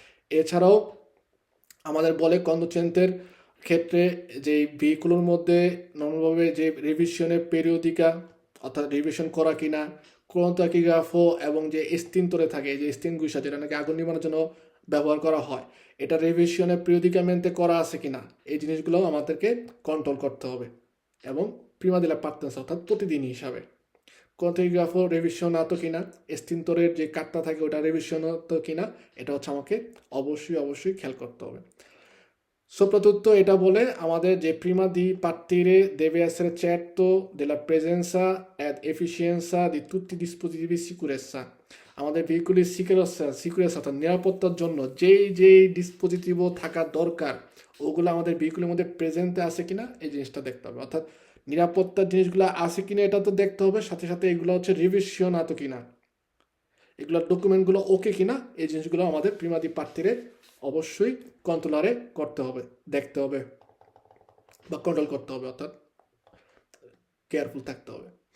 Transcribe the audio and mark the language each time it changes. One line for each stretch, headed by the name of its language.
Bangla: এছাড়াও আমাদের বলে কন্ট্রোচেন্টের ক্ষেত্রে যে ভেহিকুলের মধ্যে নর্মালভাবে যে রিভিশনের পেরিওডিকা অর্থাৎ রিভিশন করা কিনা, ক্রোনোটাকিগ্রাফো এবং যে স্টিনতরে থাকে যে স্টিন গুইসা যেটা নাকি আগুন নির্মাণের জন্য ব্যবহার করা হয়, এটা রিভিশনের পিরিয়ডিকামেন্টে করা আছে কিনা এই জিনিসগুলো আমাদেরকে কন্ট্রোল করতে হবে এবং প্রিমা দিলা পার্টনার্স অর্থাৎ প্রতিদিন হিসাবে। ক্রোনোটাকিগ্রাফো রিভিশন আতো কিনা, স্টিনতরের যে কাটটা থাকে ওটা রিভিশন হতো কিনা এটা হচ্ছে আমাকে অবশ্যই খেয়াল করতে হবে।
Italian: Soprattutto
Bangla: এটা বলে আমাদের যে
Italian: prima di partire deve essere certo della presenza ed efficienza di tutti i dispositivi di sicurezza।
Bangla: আমাদের ভেহিকুলের সিকিউরিটি অর্থাৎ নিরাপত্তার জন্য যেই ডিসপোজিটিভ থাকা দরকার ওগুলো আমাদের ভেহিকুলের মধ্যে প্রেজেন্টে আছে কিনা এই জিনিসটা দেখতে হবে। অর্থাৎ নিরাপত্তার জিনিসগুলো আছে কিনা এটা তো দেখতে হবে, সাথে সাথে এগুলো হচ্ছে রিভিশন আতো কিনা, এগুলোর ডকুমেন্টগুলো ওকে কিনা এই জিনিসগুলো আমাদের প্রিমা দি পার্টিরে অবশ্যই কন্ট্রোলারে করতে হবে, দেখতে হবে বা কন্ট্রোল করতে হবে, অর্থাৎ কেয়ারফুল থাকতে হবে।